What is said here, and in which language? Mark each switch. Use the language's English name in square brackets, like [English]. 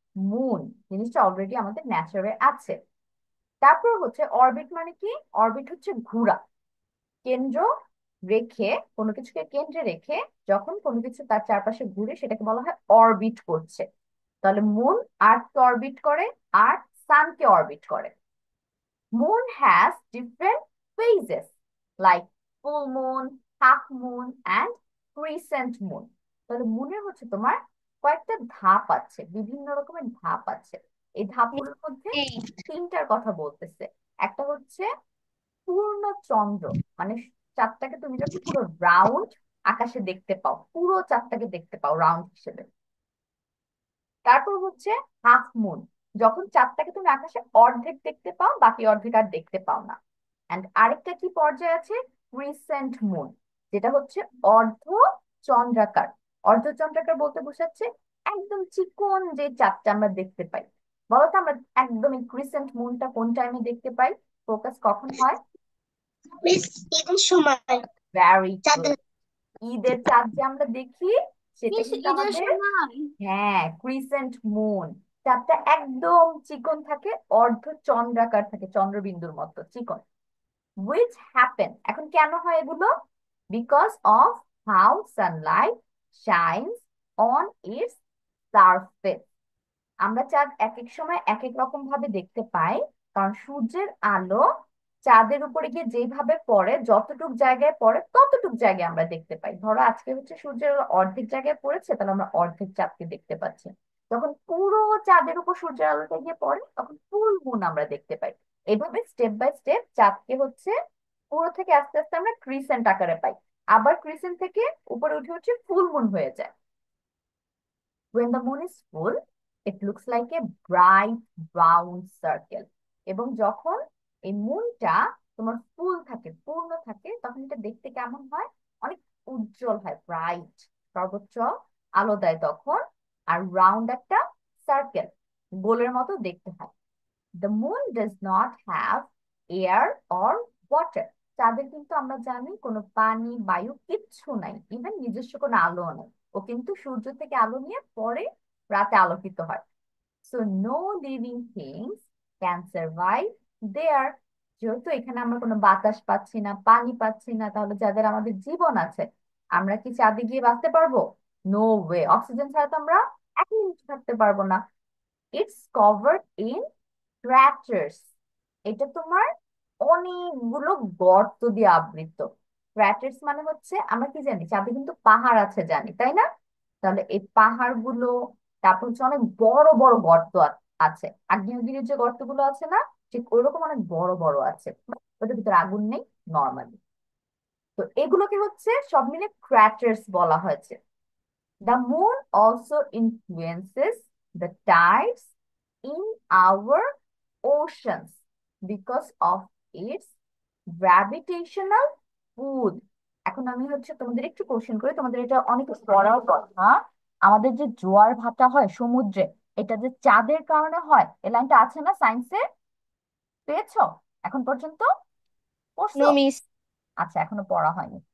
[Bangla] Moon জিনিসটা already আমাদের ন্যাচারে আছে। তারপর হচ্ছে অরবিট মানে কি? অরবিট হচ্ছে ঘোরা। কেন্দ্র রেখে, কোনো কিছুকে কেন্দ্রে রেখে যখন কোনো কিছু তার চারপাশে ঘুরে সেটাকে বলা হয় অরবিট করছে। তাহলে মুন আর্থকে অরবিট করে, আর্থ সানকে অরবিট করে। [English] Moon has different phases like full moon, half moon and crescent moon. [Bangla] তাহলে মুনের হচ্ছে তোমার কয়েকটা ধাপ আছে, বিভিন্ন রকমের ধাপ আছে। এই ধাপগুলোর মধ্যে তিনটার কথা বলতেছে। একটা হচ্ছে পূর্ণ চন্দ্র, মানে চাঁদটাকে তুমি যখন পুরো রাউন্ড আকাশে দেখতে পাও, পুরো চাঁদটাকে দেখতে পাও রাউন্ড হিসেবে। তারপর হচ্ছে হাফ মুন, যখন চাঁদটাকে তুমি আকাশে অর্ধেক দেখতে পাও, বাকি অর্ধেক আর দেখতে পাও না। এন্ড আরেকটা কি পর্যায়ে আছে? ক্রিসেন্ট মুন, যেটা হচ্ছে অর্ধ চন্দ্রাকার। অর্ধ চন্দ্রাকার বলতে বোঝাচ্ছে একদম চিকন যে চাঁদটা আমরা দেখতে পাই। বলতো আমরা একদম এই ক্রিসেন্ট মুনটা কোন টাইমে দেখতে পাই? ফোকাস কখন হয়? মিস ঈদের সময়। [English] Very good. [Bangla] চাঁদের ঈদের চাঁদ যে আমরা দেখি সেটা [English] miss [Bangla] কিন্তু আমাদের, সময়। হ্যাঁ, ক্রিসেন্ট মুন। চাঁদটা একদম চিকন থাকে, অর্ধ চন্দ্রাকার থাকে, চন্দ্রবিন্দুর মতো চিকন। [English] which happen, [Bangla] এখন কেন হয় এগুলো? [English] because of how sunlight shines on its surface. [Bangla] আমরা চাঁদ এক এক সময় এক এক রকম ভাবে দেখতে পাই, কারণ সূর্যের আলো চাঁদের উপরে গিয়ে যেভাবে পড়ে, যতটুক জায়গায় পড়ে ততটুক জায়গায় আমরা দেখতে পাই। ধরো আজকে হচ্ছে সূর্যের আলো অর্ধেক জায়গায় পড়েছে, তাহলে আমরা অর্ধেক চাঁদকে দেখতে পাচ্ছি। যখন পুরো চাঁদের উপর সূর্যের আলোটা গিয়ে পড়ে তখন ফুল মুন আমরা দেখতে পাই। এইভাবে স্টেপ বাই স্টেপ চাঁদকে হচ্ছে পুরো থেকে আস্তে আস্তে আমরা ক্রিসেন্ট আকারে পাই, আবার ক্রিসেন্ট থেকে উপরে উঠে হচ্ছে ফুল মুন হয়ে যায়। [English] When the moon is full, it looks like a bright round circle. [Bangla] এবং যখন এই মুনটা তোমার ফুল থাকে, পূর্ণ থাকে, তখন এটা দেখতে কেমন হয়? অনেক উজ্জ্বল হয়, ব্রাইট, সর্বোচ্চ আলো দেয় তখন। আর রাউন্ড একটা সার্কেল, গোলের মতো দেখতে হয়। [English] The moon does not have air or water. [Bangla] চাঁদের কিন্তু আমরা জানি কোনো পানি বায়ু কিচ্ছু নাই, ইভেন নিজস্ব কোনো আলো নেই। ও কিন্তু সূর্য থেকে আলো নিয়ে পরে রাতে আলোকিত হয়। [English] So no living things can survive there. [Bangla] যেহেতু এখানে আমরা কোনো বাতাস পাচ্ছি না, পানি পাচ্ছি না, তাহলে যাদের আমাদের জীবন আছে, আমরা কি চাঁদে গিয়ে বাঁচতে পারবো? [English] no way, [Bangla] অক্সিজেন ছাড়া তো আমরা এক মিনিট থাকতে পারবো না। [English] it's covered in craters, [Bangla] এটা তোমার অনেকগুলো গর্ত দিয়ে আবৃত। ক্র্যাটার্স মানে হচ্ছে, আমরা কি জানি চাঁদে কিন্তু পাহাড় আছে জানি, তাই না? তাহলে এই পাহাড়গুলো, তারপর হচ্ছে অনেক বড় বড় গর্ত আছে। আগ্নেয়গিরির যে গর্তগুলো আছে না, ঠিক ওইরকম অনেক বড় বড় আছে। ওটার ভিতরে আগুন নেই নর্মালি। তো এগুলোকে হচ্ছে সব মিলে ক্র্যাটার্স বলা হয়েছে। [English] The moon also influences the tides in our oceans because of its gravitational pull. [Bangla] এখন আমি হচ্ছে তোমাদের একটু কোশ্চেন করি, তোমাদের এটা অনেক পড়ার কথা। আমাদের যে জোয়ার ভাটা হয় সমুদ্রে, এটা যে চাঁদের কারণে হয়, এই লাইনটা আছে না সায়েন্সে? পেয়েছো এখন পর্যন্ত? পড়ছো? [English] No miss. [Bangla] আচ্ছা, এখনো পড়া হয়নি।